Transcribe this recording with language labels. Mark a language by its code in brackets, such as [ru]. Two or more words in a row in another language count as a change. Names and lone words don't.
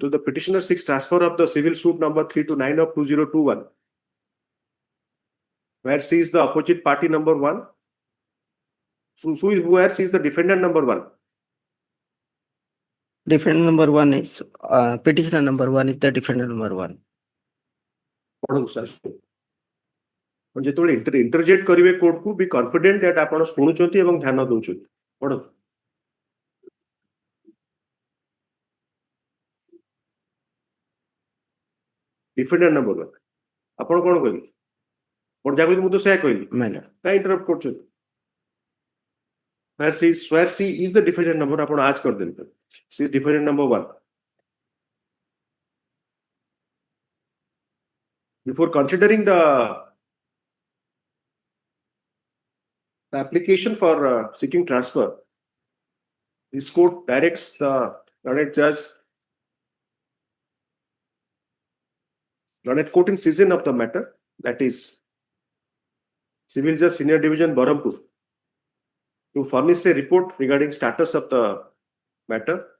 [en] To the petitioner seeks transfer of the civil suit number 329 of 2021, where she is the opposite party number 1. So, where she is the defendant number 1. Defendant number 1 is petitioner number 1 is the defendant number 1. [or] ଯେତେବେଳେ interject କରିବେ କୋର୍ଟ କୁ [en] be confident that [or] ଆପଣ ଶୁଣୁଛନ୍ତି ଏବଂ ଧ୍ୟାନ ଦଉଛନ୍ତି. ପଢନ୍ତୁ. [en] Defendant number 1. [or] ଆପଣ କଣ କହିଲେ? ପଢ ଯାକୁ ମୁଁ ତ ସେୟା କହିଲି. କାଇଁ interrupt କରୁଛନ୍ତି? [en] Where she is the defendant number, [hi] ଆପଣ आज कर देते. [en] She is defendant number 1. Before considering the application for seeking transfer, this court directs the learned judge, learned court in session of the matter, that is Civil Judge Senior Division Berhampur, to furnish a report regarding status of the matter,